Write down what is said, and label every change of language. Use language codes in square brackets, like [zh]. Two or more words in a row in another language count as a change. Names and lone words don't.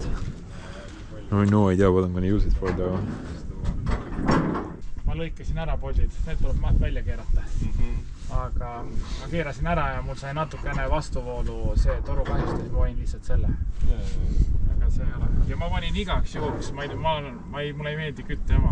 [en] I have no idea what I'm gonna use it for though. [et] Ma lõikasin ära poldid, need tuleb välja keerata. Aga ma keerasin ära ja mul sai natukene vastuvoolu see toru kahjustas, ma panin lihtsalt selle. Aga see ei ole. Ja ma panin igaks juhuks, mulle ei meeldi küttejama.